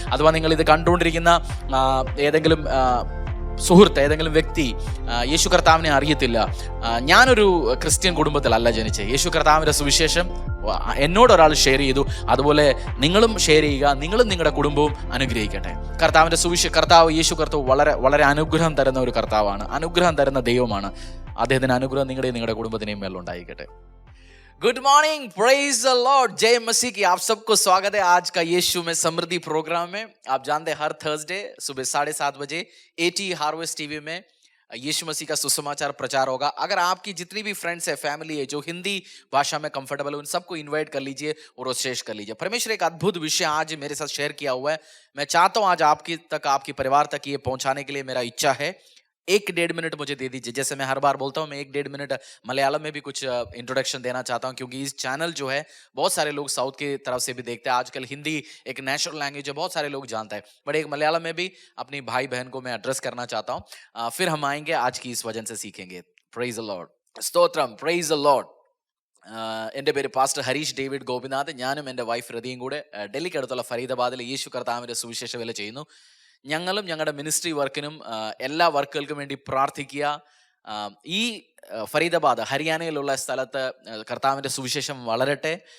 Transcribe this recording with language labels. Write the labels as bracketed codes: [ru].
[ml] അഥവാ നിങ്ങളിത് കണ്ടുകൊണ്ടിരിക്കുന്ന ഏതെങ്കിലും സുഹൃത്ത്, ഏതെങ്കിലും വ്യക്തി യേശു കർത്താവിനെ അറിയത്തില്ല, ഞാനൊരു ക്രിസ്ത്യൻ കുടുംബത്തിലല്ല ജനിച്ചത്, യേശു കർത്താവിൻ്റെ സുവിശേഷം എന്നോടൊരാൾ ഷെയർ ചെയ്തു, അതുപോലെ നിങ്ങളും ഷെയർ ചെയ്യുക. നിങ്ങളും നിങ്ങളുടെ കുടുംബവും അനുഗ്രഹിക്കട്ടെ. കർത്താവിൻ്റെ കർത്താവ് യേശു കർത്താവ് വളരെ വളരെ അനുഗ്രഹം തരുന്ന ഒരു കർത്താവാണ്, അനുഗ്രഹം തരുന്ന ദൈവമാണ്. അദ്ദേഹത്തിന് അനുഗ്രഹം നിങ്ങളുടെ കുടുംബത്തിനെയും മേലുണ്ടായിരിക്കട്ടെ. [en] good morning, praise the lord, [hi] जय मसीह की। आप सबको स्वागत है आज का यीशु में समृद्धि प्रोग्राम में। आप जानते हैं हर थर्सडे सुबह 7:30 बजे AT हार्वेस्ट टीवी में यीशु मसीह का सुसमाचार प्रचार होगा. अगर आपकी जितनी भी फ्रेंड्स है, फैमिली है जो हिंदी भाषा में कंफर्टेबल है, उन सबको इनवाइट कर लीजिए और शेयर कर लीजिए. परमेश्वर एक अद्भुत विषय आज मेरे साथ शेयर किया हुआ है. मैं चाहता हूँ आज आपके परिवार तक ये पहुंचाने के लिए मेरा इच्छा है. 1-1.5 मिनट मुझे दे दीजिए. जैसे मैं हर बार बोलता हूँ, मैं 1-1.5 मिनट मलयालम में भी कुछ इंट्रोडक्शन देना चाहता हूँ, क्योंकि इस चैनल जो है बहुत सारे लोग साउथ की तरफ से भी देखते हैं. आजकल हिंदी एक नेशनल लैंग्वेज है, बहुत सारे लोग जानते हैं, बट एक मलयालम में भी अपनी भाई बहन को मैं एड्रेस करना चाहता हूँ. फिर हम आएंगे आज की इस वचन से सीखेंगे. [en] praise the Lord, [ml] സ്തോത്രം, [en] Praise the lord. [ml] എൻ്റെ പേര് പാസ്റ്റർ ഹരീഷ് ഡേവിഡ് ഗോപിനാഥ്. ഞാനും എൻ്റെ വൈഫ് രതിയും കൂടെ ഡൽഹിക്കടുത്തുള്ള ഫരീദാബാദിൽ യേശു കർത്താവിൻ്റെ സുവിശേഷ വേല ചെയ്യുന്നു. ഞങ്ങളും ഞങ്ങളുടെ മിനിസ്ട്രി വർക്കിനും എല്ലാ വർക്കുകൾക്കും വേണ്ടി പ്രാർത്ഥിക്കുക. ഈ ഫരീദാബാദ് ഹരിയാനയിലുള്ള സ്ഥലത്ത് കർത്താവിൻ്റെ സുവിശേഷം വളരട്ടെ.